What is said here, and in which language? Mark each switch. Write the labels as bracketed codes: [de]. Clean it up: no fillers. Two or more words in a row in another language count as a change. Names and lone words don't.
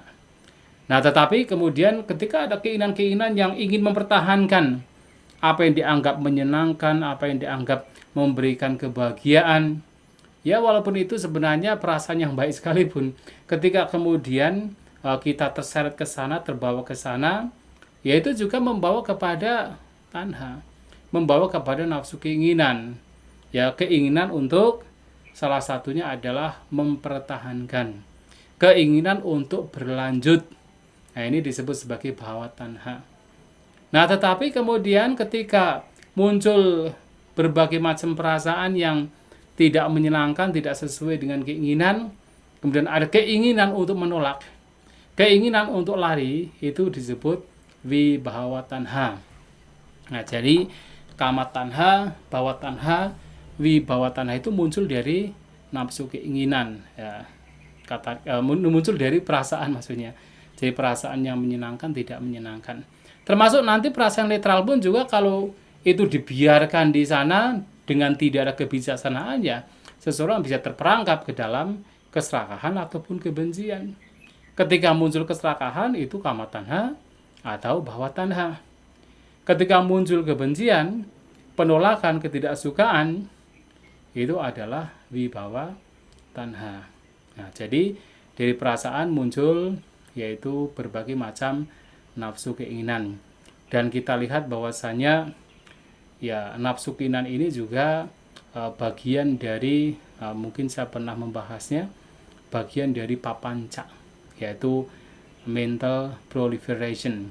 [id] Nah, tetapi kemudian ketika ada keinginan-keinginan yang ingin mempertahankan apa yang dianggap menyenangkan, apa yang dianggap memberikan kebahagiaan, ya walaupun itu sebenarnya perasaan yang baik sekalipun, ketika kemudian kita terseret ke sana, terbawa ke sana, ya itu juga membawa kepada tanha, membawa kepada nafsu keinginan. Ya, keinginan untuk salah satunya adalah mempertahankan, keinginan untuk berlanjut. Nah, ini disebut sebagai [pi] bhava tanha. [id] Nah, tetapi kemudian ketika muncul berbagai macam perasaan yang tidak menyenangkan, tidak sesuai dengan keinginan, kemudian ada keinginan untuk menolak, keinginan untuk lari, itu disebut [pi] vibhava tanha. [id] Nah, jadi [pi] kama tanha, bhava tanha, vibhava tanha [id] itu muncul dari nafsu keinginan, ya. Muncul dari perasaan maksudnya. Jadi perasaan yang menyenangkan, tidak menyenangkan. Termasuk nanti perasaan netral pun juga kalau itu dibiarkan di sana dengan tidak ada kebijaksanaan, ya seseorang bisa terperangkap ke dalam keserakahan ataupun kebencian. Ketika muncul keserakahan itu [pi] kama tanha [id] atau [pi] bhava tanha. [id] Ketika muncul kebencian, penolakan, ketidaksukaan, itu adalah [pi] vibhava tanha. [id] Nah, jadi dari perasaan muncul yaitu berbagai macam nafsu keinginan. Dan kita lihat bahwasanya ya nafsu keinginan ini juga bagian dari mungkin saya pernah membahasnya, bagian dari papanca, yaitu [en] mental proliferation.